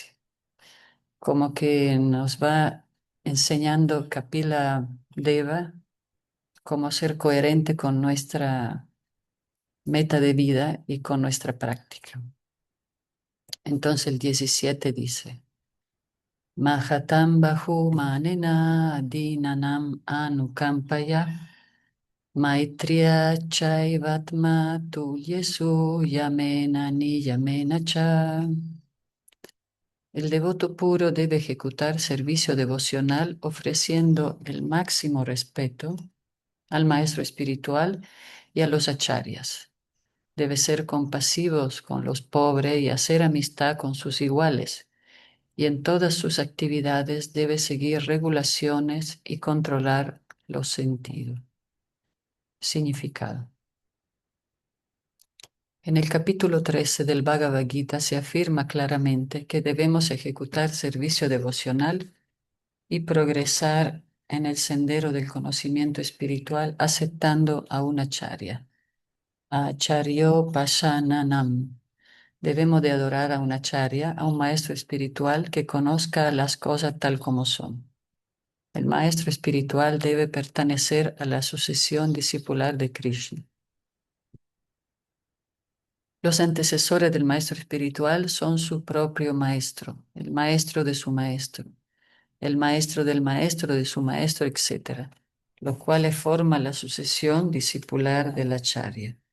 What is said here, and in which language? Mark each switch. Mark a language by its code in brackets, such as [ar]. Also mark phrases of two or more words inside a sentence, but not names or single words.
[es] Como que nos va enseñando Kapila Deva cómo ser coherente con nuestra meta de vida y con nuestra práctica. Entonces el 17 dice: [sa] महतां बहु मानेन दीनानाम् अनुकम्पया मैत्र्या चैवात्म तुल्येषु यमेन नि यमेन च. [es] El devoto puro debe ejecutar servicio devocional ofreciendo el máximo respeto al maestro espiritual y a los acharyas. Debe ser compasivos con los pobres y hacer amistad con sus iguales. Y en todas sus actividades debe seguir regulaciones y controlar los sentidos. Significado. En el capítulo 13 del Bhagavad Gita se afirma claramente que debemos ejecutar servicio devocional y progresar en el sendero del conocimiento espiritual aceptando a un acharya. [sa] आचार्यो उपासनम्. [es] Debemos de adorar a un acharya, a un maestro espiritual que conozca las cosas tal como son. El maestro espiritual debe pertenecer a la sucesión discipular de Krishna. Los antecesores del maestro espiritual son su propio maestro, el maestro de su maestro, el maestro del maestro de su maestro, etc., lo cual forma la sucesión discipular del acharya.